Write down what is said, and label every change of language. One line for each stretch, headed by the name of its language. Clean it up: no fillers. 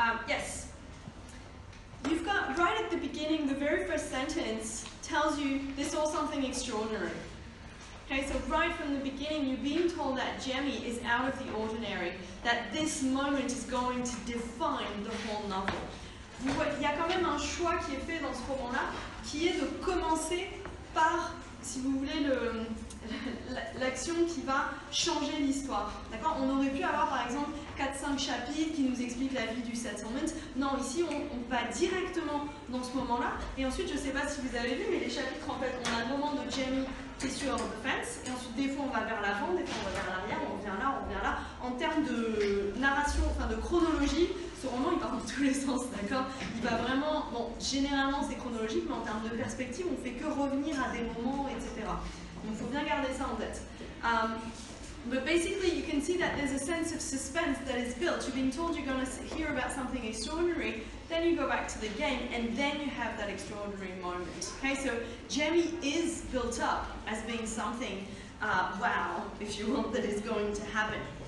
English: Yes, you've got right at the beginning, the very first sentence tells you they saw something extraordinary. Okay, so right from the beginning, you're being told that Jemmy is out of the ordinary, that this moment is going to define the whole novel.
French: Il y a quand même un choix qui est fait dans ce roman-là, qui est de commencer par, si vous voulez, l'action qui va changer l'histoire. D'accord ? On aurait pu avoir par exemple 4-5 chapitres qui nous expliquent la vie du settlement. Non, ici on va directement dans ce moment-là. Et ensuite, je ne sais pas si vous avez vu, mais les chapitres, en fait, on a le moment de Jemmy qui est sur
English: the fence,
French: et ensuite des fois on va vers l'avant, des fois on va vers l'arrière, on revient là, on revient là. En termes de narration, enfin de chronologie, ce roman il part dans tous les sens, d'accord ? Il va vraiment, bon, généralement c'est chronologique, mais en termes de perspective, on fait que revenir à des moments, etc. Donc il faut bien garder ça en tête.
English: But basically you can see that there's a sense of suspense that is built. You're being told you're going to hear about something extraordinary, then you go back to the game, and then you have that extraordinary moment. Okay, so Jemmy is built up as being something, wow, if you will, that is going to happen.